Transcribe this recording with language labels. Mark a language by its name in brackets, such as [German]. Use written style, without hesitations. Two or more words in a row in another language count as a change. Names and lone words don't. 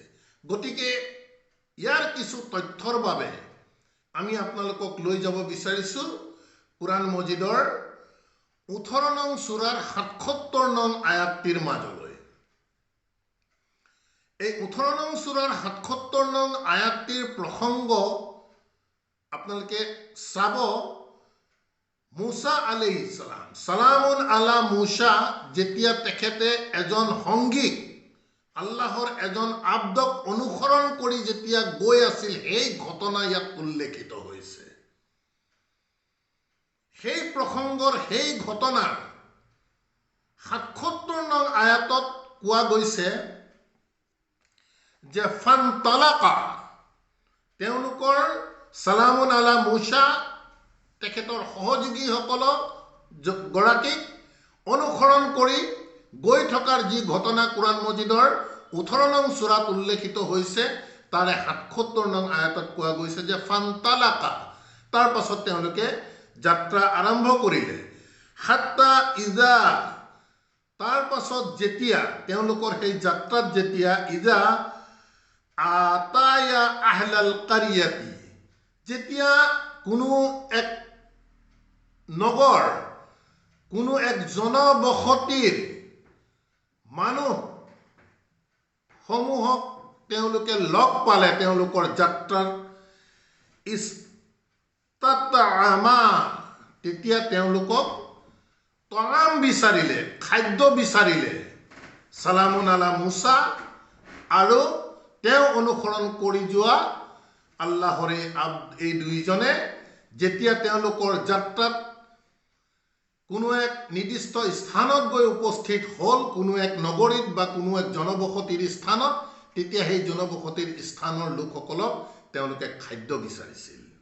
[Assamese] গতিকে ইয়াৰ কিছু তথ্যৰ বাবে আমি আপোনালোকক লৈ যাব বিচাৰিছোঁ কোরআন মজিদৰ 18 নং সূৰাৰ 77 নং আয়াতটিৰ মাজলৈ। এই 18 নং সূৰাৰ 77 নং আয়াতটিৰ প্ৰসংগ আপোনালোকে চাব। [Arabic] موسى عليه السلام، سلام على موسى, [Assamese] যেতিয়া তেখেতে এজন সংগীক, আল্লাহৰ এজন আব্দক অনুসৰণ কৰি যেতিয়া গৈ আছিল, এই ঘটনা ইয়াত উল্লেখিত হৈছে। সেই প্ৰসংগৰ সেই ঘটনাৰ 77 নং আয়াতত কোৱা গৈছে যে ফান্তালাকা, তেওঁলোকৰ [Arabic] سلام على موسى [Assamese] তেখেতৰ সহযোগীসকলক গৰাকীক অনুসৰণ কৰি গৈ থকাৰ যি ঘটনা কোরআন মজিদৰ 18 নং সূৰাত উল্লেখিত হৈছে, তাৰে 77 নং আয়াতত কোৱা গৈছে যে ফান্তালাকা, তাৰ পাছত তেওঁলোকে যাত্ৰা আৰম্ভ কৰিলে। [Arabic] حتى إذا, [Assamese] তাৰ পাছত যেতিয়া তেওঁলোকৰ সেই যাত্ৰাত যেতিয়া [Arabic] إذا أتيا أهل قرية, [Assamese] যেতিয়া কোনো এক নগৰ, কোনো এক জনবসতিৰ মানুহ সমূহক তেওঁলোকে লগ পালে, তেওঁলোকৰ যাত্ৰাৰ ইস্তাতআমা, তেতিয়া তেওঁলোকক তআম বিচাৰিলে, খাদ্য বিচাৰিলে [Arabic] سلام على موسى [Assamese] আৰু তেওঁ অনুসৰণ কৰি যোৱা আল্লাহৰে এই দুইজনে যেতিয়া তেওঁলোকৰ যাত্ৰাত কোনো এক নিৰ্দিষ্ট স্থানত গৈ উপস্থিত হ'ল, কোনো এক নগৰীত বা কোনো এক জনবসতিৰ স্থানত, তেতিয়া সেই জনবসতিৰ স্থানৰ লোকসকলক তেওঁলোকে খাদ্য বিচাৰিছিল।